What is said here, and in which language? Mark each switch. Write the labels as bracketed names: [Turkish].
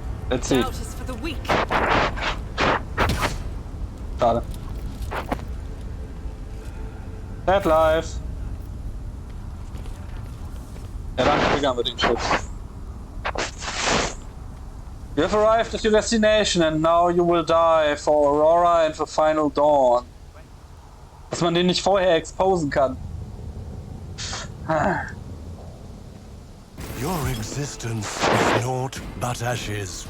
[English] Let's see. Doubt is for the weak. [German] Schade. [English] Dead Life. [German] Ja, dann triggern wir den Schuss. [English] You have arrived at your destination and now you will die for Aurora and the final dawn. [German] Dass man den nicht vorher exposen kann. [English] Your existence is naught but ashes.